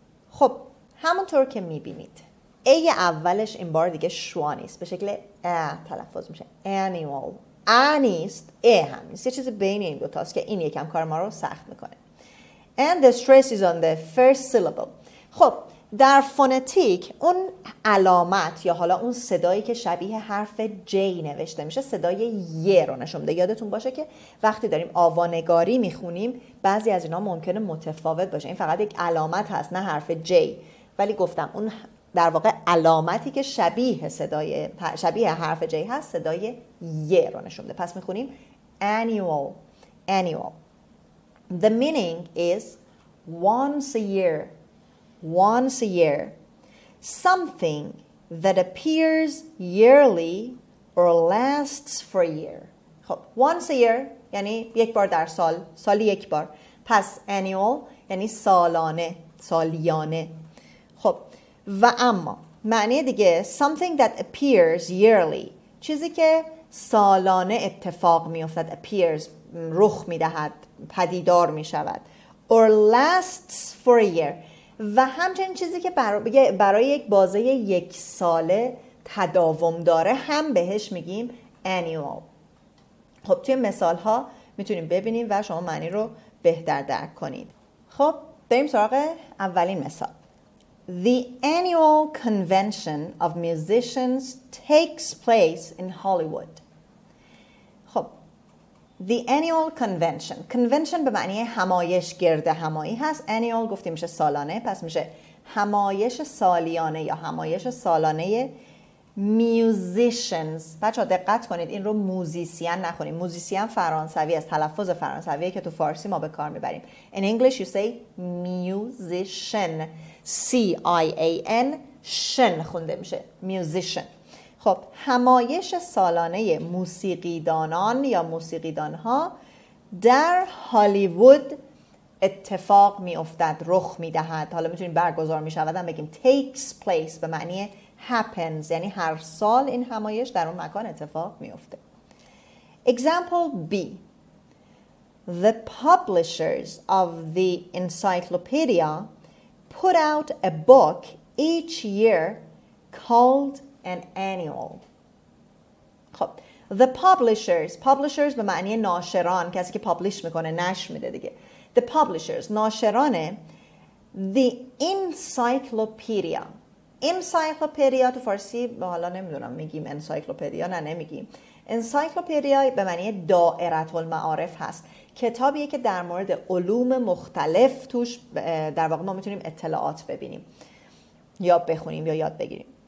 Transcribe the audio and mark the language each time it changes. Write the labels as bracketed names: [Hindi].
[Persian] خب همونطور که میبینید ای اولش این بار دیگه شوا نیست، به شکل تلفظ میشه. [English] annual. [Persian] نیست، هم نیست، یه چیز بین این دوتاست که این یکم کار ما رو سخت میکنه. [English] And the stress is on the first syllable. [Persian] خب در فونتیک اون علامت یا حالا اون صدایی که شبیه حرف J نوشته میشه صدای ی رو نشون میده. یادتون باشه که وقتی داریم آوانگاری میخونیم بعضی از اینا ممکنه متفاوت باشه. این فقط یک علامت هست نه حرف J، ولی گفتم اون در واقع علامتی که شبیه حرف J هست صدای ی رو نشون میده. پس میخونیم [English] annual. Annual. The meaning is once a year. Once a year. Something that appears yearly or lasts for a year. [Persian] خب [English] once a year [Persian] یعنی یک بار در سال، سالی یک بار. پس annual یعنی سالانه، سالیانه. خب و اما معنی دیگه [English] something that appears yearly، [Persian] چیزی که سالانه اتفاق می افتد. appears رخ می دهد، پدیدار می شود. [English] or lasts for a year [Persian] و همچنین چیزی که برای یک بازه یک ساله تداوم داره هم بهش میگیم annual. خب توی مثال ها میتونیم ببینیم و شما معنی رو بهتر درک کنید. خب بریم سراغ اولین مثال. [English] The annual convention of musicians takes place in Hollywood. خب The annual convention. [Persian] Convention به معنی همایش، گرد همایی هست. Annual گفتیم میشه سالانه، پس میشه همایش سالیانه یا همایش سالانه musicians. بچه ها دقت کنید این رو موزیسین نخونیم. موزیسین فرانسوی است، تلفظ فرانسویه که تو فارسی ما به کار میبریم. [English] In English you say musician. [Persian] C-I-A-N شن خونده میشه musician. خب همایش سالانه موسیقیدانان یا موسیقیدانها در هالیوود اتفاق می افتد، رخ می دهد. حالا میتونیم برگزار می شود هم بگیم [English] takes place [Persian] به معنی happens، یعنی هر سال این همایش در اون مکان اتفاق می افته. [English] Example B. The publishers of the encyclopedia put out a book each year called an annual. [Persian] خب [English] the publishers [Persian] به معنی ناشران، کسی که پابلیش میکنه، نشر میده دیگه. [English] The publishers ناشران the encyclopedia. [Persian] encyclopedia تو فارسی حالا نمیدونم میگیم انسایکلوپدیا، نه نمیگیم. انسایکلوپدیا به معنی دائره المعارف هست، کتابیه که در مورد علوم مختلف توش در واقع ما میتونیم اطلاعات ببینیم یا بخونیم یا یاد بگیریم.